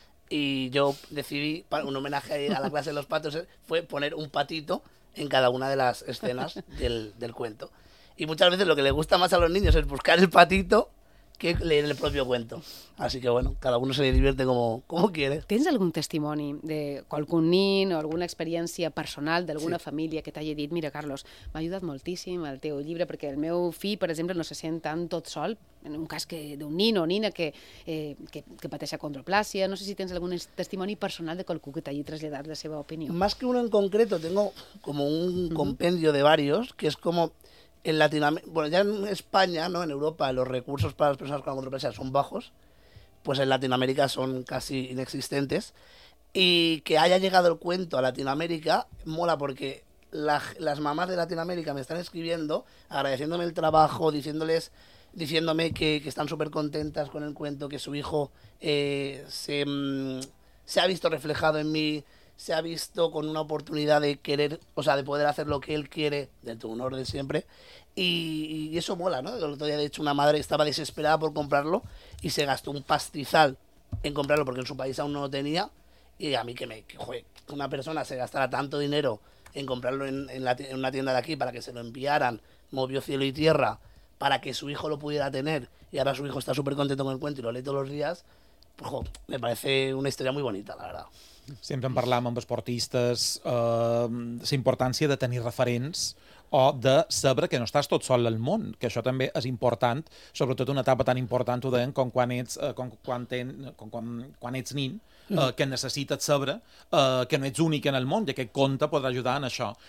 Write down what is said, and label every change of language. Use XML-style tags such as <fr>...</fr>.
<es>Y yo decidí, para un homenaje a la clase de los patos, fue poner un patito en cada una de las escenas del cuento. Y muchas veces lo que le gusta más a los niños es buscar el patito que leer el propio cuento. Así que bueno, cada uno se le divierte como quiere.</es> <ca>¿Tens algun testimoni de qualcun nin o alguna experiència personal d'alguna família que t'hagi dit, mira, Carlos, m'ha ajudat moltíssim el teu llibre perquè el meu fill, per exemple, no se sent tan tot sol, en un cas d'un nin o nina que pateix acondroplàsia. No sé si tens algun testimoni personal de qualcú que t'hagi traslladat la seva opinió.</ca> <es>Más que uno en concreto, tengo como un compendio de varios, que es como... En Latinoamérica, bueno, ya en España, ¿no? En Europa, los recursos para las personas con acondroplasia son bajos, pues en Latinoamérica son casi inexistentes. Y que haya llegado el cuento a Latinoamérica mola porque las mamás de Latinoamérica me están escribiendo, agradeciéndome el trabajo, diciéndome que están súper contentas con el cuento, que su hijo se ha visto reflejado en mí, se ha visto con una oportunidad de querer, o sea, de poder hacer lo que él quiere, dentro de un orden siempre, y eso mola, ¿no? El otro día, de hecho, una madre estaba desesperada por comprarlo y se gastó un pastizal en comprarlo porque en su país aún no lo tenía, y a mí que una persona se gastara tanto dinero en comprarlo en una tienda de aquí para que se lo enviaran, movió cielo y tierra para que su hijo lo pudiera tener, y ahora su hijo está súper contento con el cuento y lo lee todos los días, pues, me parece una historia muy bonita, la verdad.</es> <ca>Sempre en parlàvem amb esportistes, la importància de tenir referents o de saber que no estàs tot sol al món, que això també és important, sobretot una etapa tan important, ho deien, com quan ets, quan ets nin, que necessites saber que no ets únic en el món, i aquest conte podrà ajudar en això.</ca>